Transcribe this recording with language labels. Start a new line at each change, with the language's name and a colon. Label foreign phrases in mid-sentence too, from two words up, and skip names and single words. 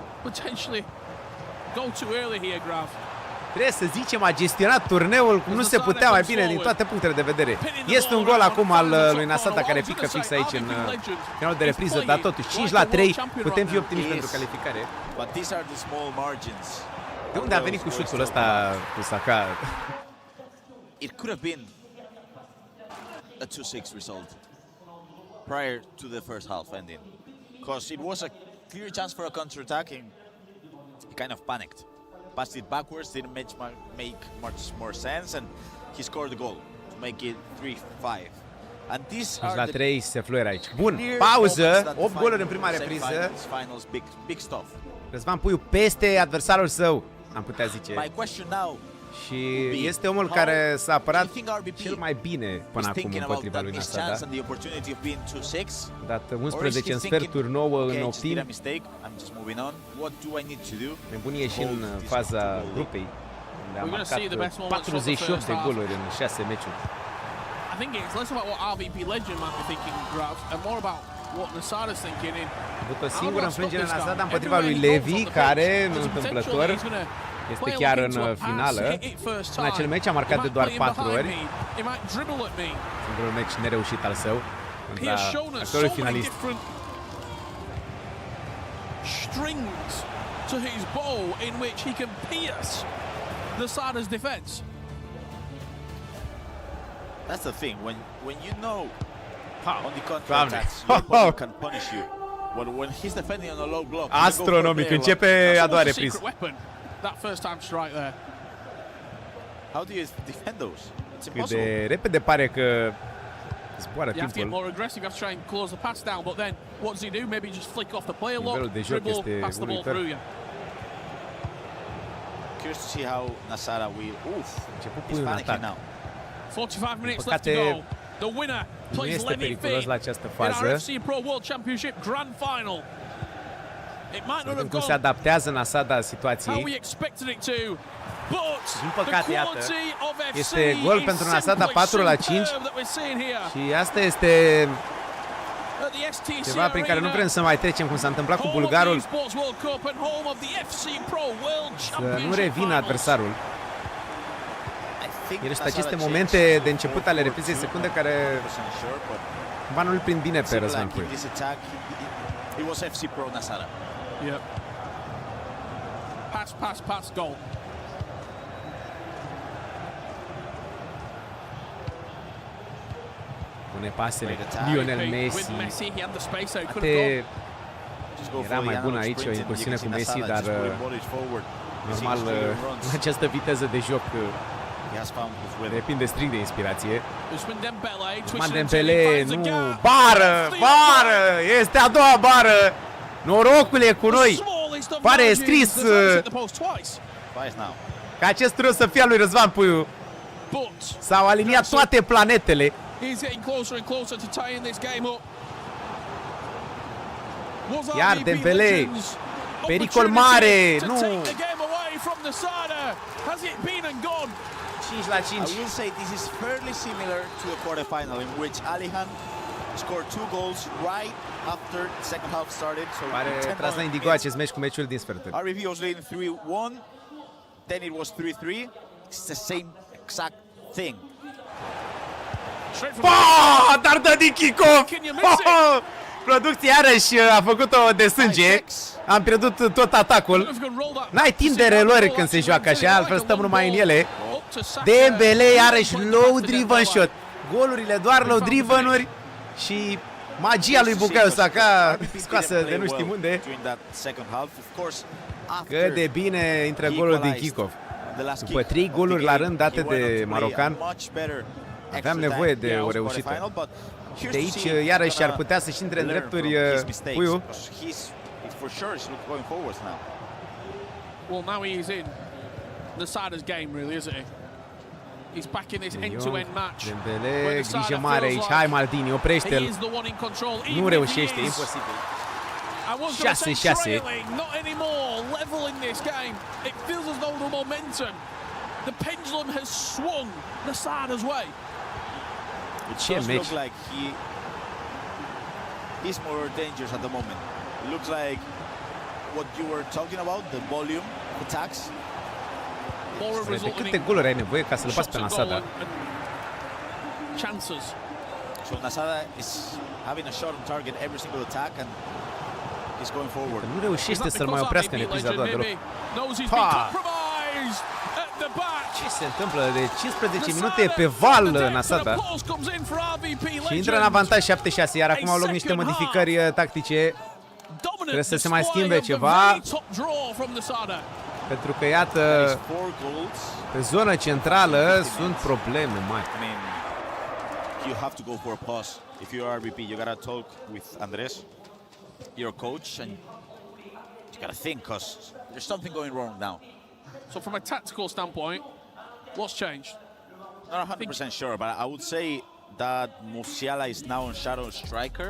Romanian: Trebuie să zicem, a gestionat turneul cum nu se putea mai bine din toate punctele de vedere. Este un gol acum al lui Nasada care pică fix aici în finalul de repriză, dar totuși 5-3, putem fi optimiști pentru calificare. De unde a venit cu șutul ăsta cu Saka?
English: It could have been a 2-6 result prior to the first half ending, because it was a clear chance for a counter-attack and he kind of panicked. Passed it backwards, didn't make much more sense, and he scored the goal. make it 3-5. And these 5 are
Romanian: la
English: the
Romanian: 3 se fluieră aici. Bun,
English: clear
Romanian: pauză,
English: moments that
Romanian: 8 goluri în
English: define
Romanian: prima repriză.
English: Finals, big stuff.
Romanian: Razvan Puiu peste adversarul său, am putea zice.
English: My question now
Romanian: Și este omul care s-a apărat cel mai bine până acum împotriva lui Nasada. Dat 11 în sferturi, 9 în optim. Nebunie și în faza grupei. Le-a marcat 48 de goluri în 6 meciuri.
English: I think it's less about what RVP Legend might be thinking, Grav, and more about what Nasada's thinking in.
Romanian: A avut o singură înfrângere Nasada împotriva lui Levi, care, nu întâmplător, este chiar în finală. În acel meci a marcat de doar 4 ori. Singurul meci nereușit al său contra actorul finalist.
English: Strings to his bow in which he can pierce Nasada's defense. That's the thing, when you know on the counter-attacks, your opponent can punish you. When he's defending on a low block,
Romanian: astronomic, începe a doua repriză.
English: That first time strike there. How do you defend those? It's
Romanian: Cât
English: impossible.
Romanian: de repede pare că zboară
English: You have to get
Romanian: timpul.
English: more aggressive, you have to try and close the pass down, but then what does he do? Maybe just flick off the play a
Romanian: Nivelul
English: lot,
Romanian: de joc
English: dribble,
Romanian: este
English: pass the ball
Romanian: uluitor.
English: through you. Curious to see how Nasada will.
Romanian: Început
English: He's
Romanian: Puiu în
English: panicking
Romanian: atac.
English: now. 45 minutes left
Romanian: păcate,
English: to go. The winner
Romanian: nu
English: plays
Romanian: este
English: Lenny
Romanian: periculos
English: Finn
Romanian: la această
English: in our
Romanian: fază.
English: FC Pro World Championship Grand Final. It might not have
Romanian: Cum se
English: gone
Romanian: adaptează Nasada
English: how
Romanian: situației.
English: we expected it to, but
Romanian: Din
English: the
Romanian: păcate, iată,
English: quality of FC
Romanian: este gol
English: is
Romanian: pentru Nasada,
English: simply
Romanian: 4 la 5.
English: superb that we're seeing here
Romanian: Și asta este
English: at the STC
Romanian: ceva prin care nu
English: Arena,
Romanian: vrem să mai trecem, cum s-a întâmplat cu
English: home of the
Romanian: bulgarul,
English: Esports World Cup and home of the FC Pro World
Romanian: să
English: Championship
Romanian: nu revină
English: Finals.
Romanian: adversarul. Iar este aceste momente de început ale reprizei secunde care cumva nu-l prind bine pe Razvan Puiu.
English: It was FC Pro Nasada. Yep. Pass, goal.
Romanian: Pune pasele Lionel Messi.
English: He had the space, so he could have
Romanian: Poate era mai bun aici, o incursiune cu Messi, dar normal în această viteză de joc depinde strict de inspirație. Ousmane Dembele, nu, bară, este a doua bară. Norocul e cu noi. Pare scris ca acest tur să fie al lui Razvan Puiu. S-au aliniat toate planetele. Iar Dembele, pericol mare, nu. 5 la 5.
English: I will say this is fairly similar to a quarterfinal in which Alihan scored 2 goals right after the second half started. So
Romanian: pare tras la indigo acest meci cu meciul din sferturi.
English: RVP was leading 3-1, then it was 3-3. It's the same exact thing.
Romanian: Dar dă din kick-off! Producția iarăși a făcut-o de sânge. Am pierdut tot atacul. N-ai timp de relori când se joacă așa, altfel stăm numai în ele. Dembele iarăși
English: low driven shot.
Romanian: Golurile doar
English: low driven-
Romanian: uri și magia lui Bukayo Saka scoasă de nu știm unde. Cât de bine intră golul din kick-off. După 3 goluri la rând date de marocan, aveam nevoie de o reușită. Și de aici iarăși ar putea să-și intre în drepturi Puiu.
English: Well, now he is in Nasada's game, really, isn't he? He's back in this end-to-end match.
Romanian: Dembele, grijă mare aici. Hai Maldini, oprește-l. Nu reușește, e imposibil. 6-6.
English: Not anymore. Level in this game. It feels as though the momentum, the pendulum has swung Nasada's way.
Romanian: Ce meci.
English: Like he's more dangerous at the moment. It looks like what you were talking about, the volume attacks.
Romanian: De câte goluri ai nevoie ca să-l bați pe Nasada?
English: Chances. So Nasada is having a shot on target every single attack and he's going forward.
Romanian: Nu reușește să-l mai oprească în repriza a doua deloc. Ce se întâmplă? De 15 minute pe val Nasada. Și intră în avantaj 7-6, iar acum au loc niște modificări tactice. Trebuie să se mai schimbe ceva. Pentru că, iată, pe zona centrală sunt probleme mari.
English: you have to go for a pause. If you are RBP, you gotta talk with Andres, your coach, and you gotta think, because there's something going wrong now. So from a tactical standpoint, what's changed? Not 100% sure, but I would say that Musiala is now on shadow striker.